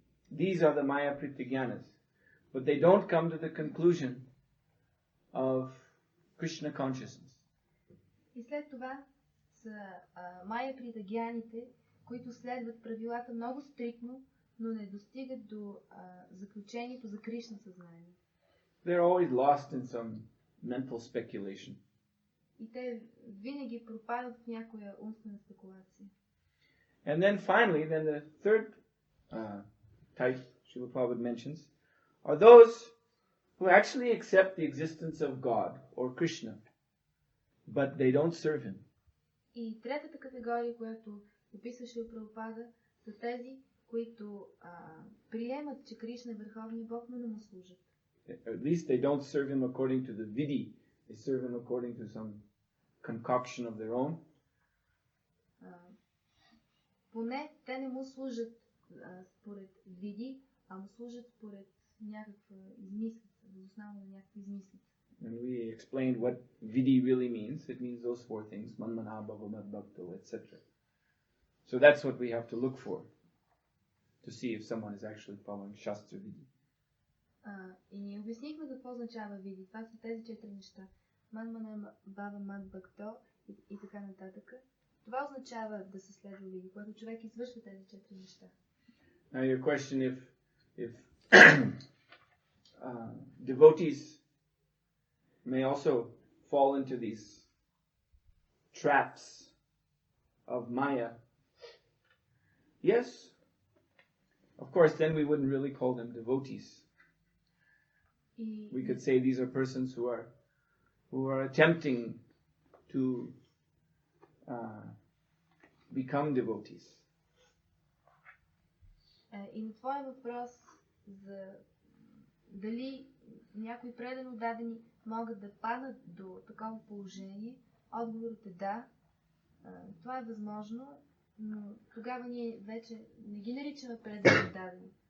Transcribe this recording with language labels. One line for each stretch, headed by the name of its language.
English: These are the Maya Pritagyanas, but they don't come to the conclusion of Krishna consciousness.
Bulgarian: И след това са Мая Притагяните, които следват правилата много стриктно, но не достигат до заключението за Кришна съзнание.
English: They're always lost in some mental speculation.
Bulgarian: И те винаги пропадат в някоя умствена спекулация.
English: And then finally, the third type Srila Prabhupada mentions are those who actually accept the existence of God or Krishna, but they don't serve him.
Bulgarian: И третата категория, която описва Шрила Прабхупада, са тези, които приемат, че Кришна е върховният Бог, но не му служат.
English: At least they don't serve him according to the vidhi. They serve him according to some concoction of their own.
Bulgarian: Поне те не му служат според види, а му служат според някаква измислица, възоснова на някаква измислица.
English: And we explained what vidhi really means. It means those four things: manmana, bhavamat, bhakto, etc. So that's what we have to look for to see if someone is actually following Shastra vidhi.
Bulgarian: И ние обяснихме какво означава види. Това са тези четири неща. Манмана, бхавамат, бхакто и така нататък. Това означава да се следва види, когато човек извършва тези четири неща.
English: Now your question if devotees may also fall into these traps of Maya. Yes, of course, then we wouldn't really call them devotees. We could say these are persons who are attempting to become devotees.
Bulgarian: И на твой въпрос за дали някои предано дадени могат да паднат до такова положение, отговорът е да. Това е възможно, но тогава ние вече не ги наричаме предано дадени.